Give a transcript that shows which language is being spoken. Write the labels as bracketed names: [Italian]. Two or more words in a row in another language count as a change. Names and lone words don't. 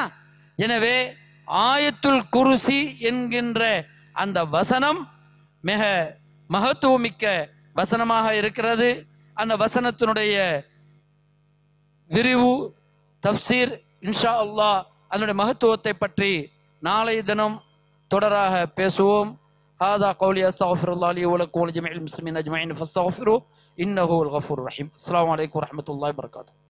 [Tamil] எனவே ஆயத்துல் குர்சி என்கின்ற அந்த வசனம் மிக மகத்துவமிக்க வசனமாக இருக்கிறது. அந்த வசனத்தினுடைய விரிவு தஃப்சீர் [Arabic] إن شاء الله [Tamil] அதனுடைய மகத்துவத்தை பற்றி நாளை தினம் தொடராக பேசுவோம். [Arabic] هذا قولي استغفر الله لي ولكم ولجميع المسلمين اجمعين فاستغفروه انه هو الغفور الرحيم. السلام عليكم ورحمه الله وبركاته.